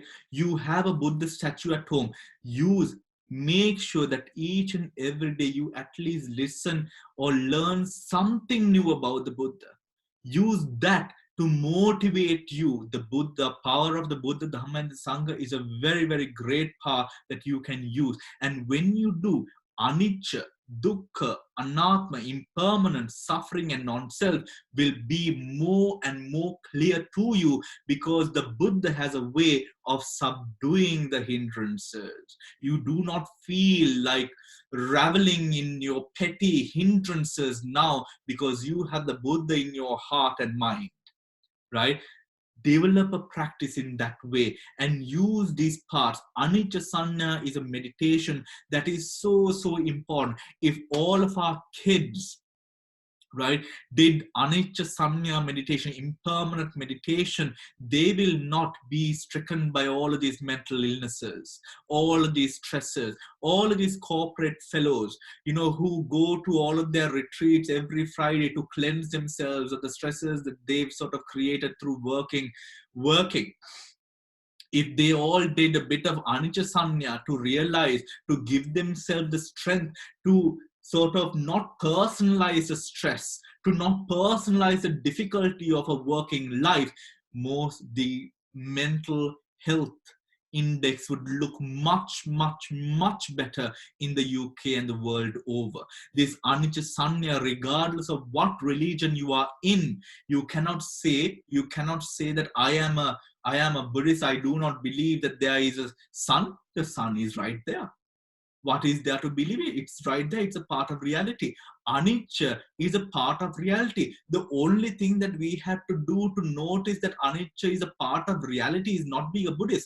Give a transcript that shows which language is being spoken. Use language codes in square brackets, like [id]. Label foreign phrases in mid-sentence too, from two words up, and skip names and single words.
[en] You have a Buddha statue at home, use, make sure that each and every day you at least listen or learn something new about the Buddha. Use that to motivate you. The Buddha, power of the Buddha, Dhamma and the Sangha is a very, very great power that you can use. And when you do, [pi] anicca, dukkha, anatma, [en] impermanence, suffering and non-self will be more and more clear to you, because the Buddha has a way of subduing the hindrances. You do not feel like reveling in your petty hindrances now, because you have the Buddha in your heart and mind, right? Develop a practice in that way and use these parts. [pi] Anicca Sanya [en] is a meditation that is so, so important. If all of our kids, right, did [pi] anicca sanya [en] meditation, impermanent meditation, they will not be stricken by all of these mental illnesses, all of these stresses, all of these corporate fellows, you know, who go to all of their retreats every Friday to cleanse themselves of the stresses that they've sort of created through working. If they all did a bit of [pi] anicca sanya [en] to realize, to give themselves the strength to sort of not personalize the stress, to not personalize the difficulty of a working life, the mental health index would look much, much, much better in the UK and the world over. This [pi] anicca sanya, [en] regardless of what religion you are in, you cannot say that I am a Buddhist, I do not believe that there is a sun. The sun is right there. What is there to believe in? It's right there. It's a part of reality. Anicca is a part of reality. The only thing that we have to do to notice that anicca is a part of reality is not being a Buddhist.